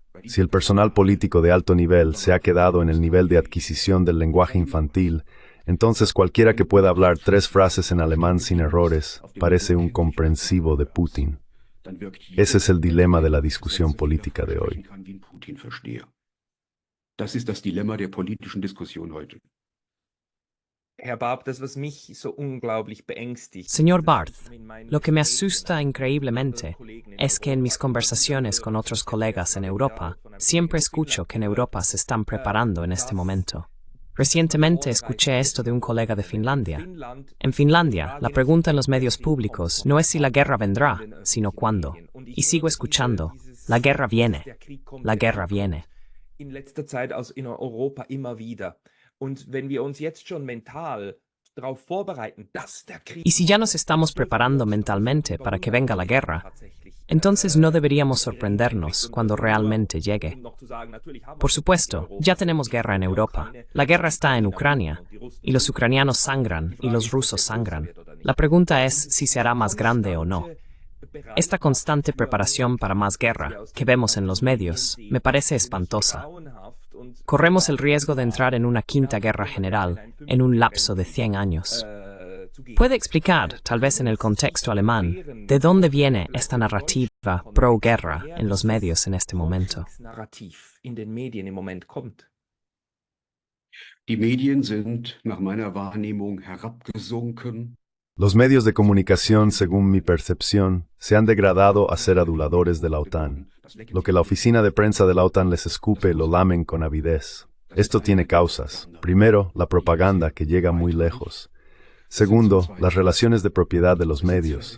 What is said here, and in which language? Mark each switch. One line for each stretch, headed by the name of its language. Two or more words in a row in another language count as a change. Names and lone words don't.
Spanish: Si el personal político de alto nivel se ha quedado en el nivel de adquisición del lenguaje infantil, entonces cualquiera que pueda hablar 3 frases en alemán sin errores parece un comprensivo de Putin. Ese es el dilema de la discusión política de hoy.
German: Das ist das Dilemma der politischen Diskussion heute. Herr Barth, das, was mich so unglaublich beängstigt.
Spanish: Señor Barth, lo que me asusta increíblemente es que en mis conversaciones con otros colegas en Europa, siempre escucho que en Europa se están preparando en este momento. Recientemente escuché esto de un colega de Finlandia. En Finlandia, la pregunta en los medios públicos no es si la guerra vendrá, sino cuándo. Y sigo escuchando: la guerra viene, la guerra viene.
German: In letzter Zeit in Europa immer wieder. Und wenn wir uns jetzt schon mental darauf vorbereiten, dass der Krieg...
Spanish: Y si ya nos estamos preparando mentalmente para que venga la guerra, entonces no deberíamos sorprendernos cuando realmente llegue. Por supuesto, ya tenemos guerra en Europa. La guerra está en Ucrania, y los ucranianos sangran y los rusos sangran. La pregunta es si se hará más grande o no. Esta constante preparación para más guerra que vemos en los medios me parece espantosa. Corremos el riesgo de entrar en una quinta guerra general en un lapso de 100 años. ¿Puede explicar, tal vez en el contexto alemán, de dónde viene esta narrativa pro-guerra en los medios en este momento?
German: Die Medien sind nach meiner Wahrnehmung herabgesunken.
Spanish: Los medios de comunicación, según mi percepción, se han degradado a ser aduladores de la OTAN. Lo que la oficina de prensa de la OTAN les escupe lo lamen con avidez. Esto tiene causas. Primero, la propaganda, que llega muy lejos. Segundo, las relaciones de propiedad de los medios.